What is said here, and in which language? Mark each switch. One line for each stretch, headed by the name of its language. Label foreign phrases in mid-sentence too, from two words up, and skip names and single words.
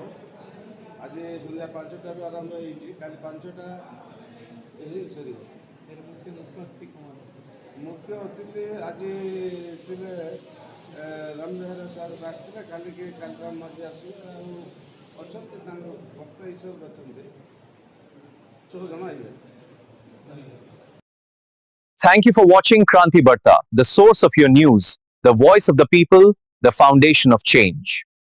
Odia: ଆଜି ସନ୍ଧ୍ୟା 5ଟାରୁ ଆରମ୍ଭ ହେଇଛି, କାଲି 5ଟା ହିଁ ସରିବ। ମୁଖ୍ୟ ଅତିଥି ଆଜି ଥିଲେ ରାମବିହାର ସାର୍ ଆସିଥିଲେ, କାଲିକି କାଲିରାମ ମାଝୀ ଆସିବେ ଆଉ ଅଛନ୍ତି ତାଙ୍କ ବକ୍ତା ହିସାବରେ ଅଛନ୍ତି 6 ଜଣ ଆସିବେ।
English: Thank you for watching Kranti Barta, the source of your news, the voice of the people, the foundation of change.